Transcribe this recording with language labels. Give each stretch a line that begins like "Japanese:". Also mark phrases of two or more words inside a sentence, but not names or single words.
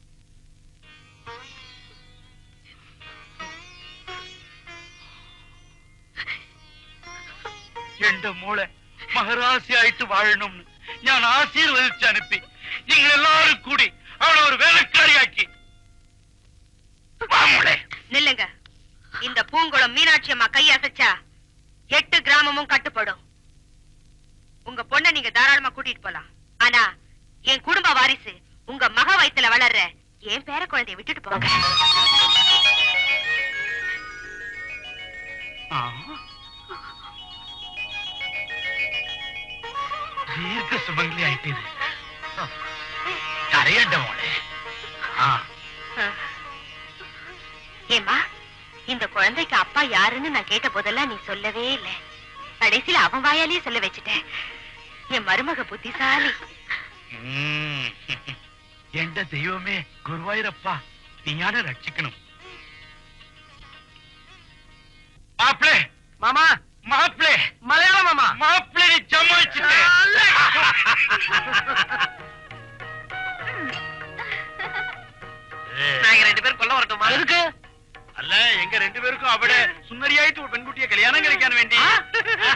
Malayalam: എന്റെ മോളെ മഹാരാശിയായിട്ട് വാഴണമെന്ന് ഞാൻ ആശീർവദിച്ച് അനുപ്പി നിങ്ങൾ എല്ലാവരും കൂടി അവളെ ഒരു വേലക്കാരിയാക്കി.
Tamil: நில்லுங்க. இந்த பூங்குளம் மீனாட்சி அம்மா கையசைச்சா 8 கிராமமும் கட்டுப்படும். உங்க பொண்ணை நீங்க தாராளமா கூட்டிட்டு போலாம். ஆனா என் குடும்ப வாரிசு உங்க மக வயித்துல வளர்ற என் பேர குழந்தைய விட்டுட்டு போங்க.
Malayalam: ദീർഘ സുമംഗലി ആയിട്ട് കരയണ്ട മോളെ.
Tamil: ஏமா, இந்த குழந்தைக்கு அப்பா யாருன்னு நான் கேட்ட போதெல்லாம் நீ சொல்லவே இல்லை. கடைசியில அவன் வாயாலேயே சொல்ல வச்சுட்டேன். என் மருமக புத்திசாலி.
Malayalam: എന്റെ ദൈവമേ, ഗുരുവായൂരപ്പ, നീയാണ് രക്ഷിക്കണം. മാപ്പിളെ,
Tamil: மாமா,
Malayalam: മാപ്പിളെ,
Tamil: மலையாள மாமா.
Malayalam: മാപ്പിളെ ജമായിച്ചിട്ടേ.
Tamil: நாங்க 2 பேரும் கொல்ல வரட்டுமா?
Malayalam: അല്ല, എങ്ക രണ്ടുപേർക്കും അവിടെ സുന്ദരിയായിട്ട് ഒരു പെൺകുട്ടിയെ കല്യാണം കഴിക്കാൻ വേണ്ടി.